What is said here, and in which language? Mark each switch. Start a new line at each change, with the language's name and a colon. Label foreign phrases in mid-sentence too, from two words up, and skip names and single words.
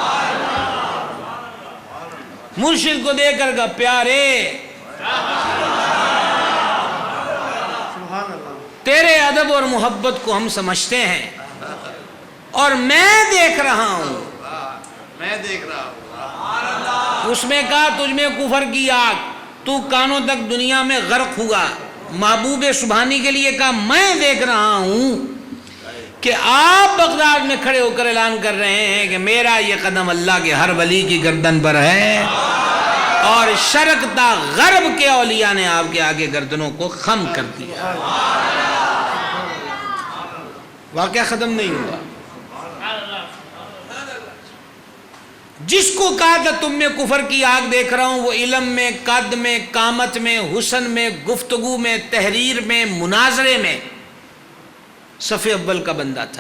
Urdu: مرشد کو دیکھ کر کہا پیارے تیرے ادب اور محبت کو ہم سمجھتے ہیں، اور میں دیکھ رہا ہوں، اس میں کہا تجھ میں کفر کی آگ، تو کانوں تک دنیا میں غرق ہوا۔ محبوب سبحانی کے لیے کہا میں دیکھ رہا ہوں کہ آپ بغداد میں کھڑے ہو کر اعلان کر رہے ہیں کہ میرا یہ قدم اللہ کے ہر ولی کی گردن پر ہے، اور شرق تا غرب کے اولیاء نے آپ کے آگے گردنوں کو خم کر دیا۔ واقعہ ختم نہیں ہوا۔ جس کو کہا تھا تم میں کفر کی آگ دیکھ رہا ہوں، وہ علم میں، قد میں، قامت میں، حسن میں، گفتگو میں، تحریر میں، مناظرے میں صف اول کا بندہ تھا۔